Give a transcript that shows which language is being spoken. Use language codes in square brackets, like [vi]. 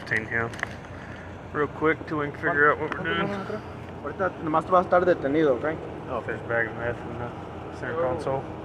[en] Yeah. Real quick till we can figure out what we're doing. [es] Ahorita nomás tú vas a estar detenido, okay? [en] Oh, there's a bag of meth in the center console.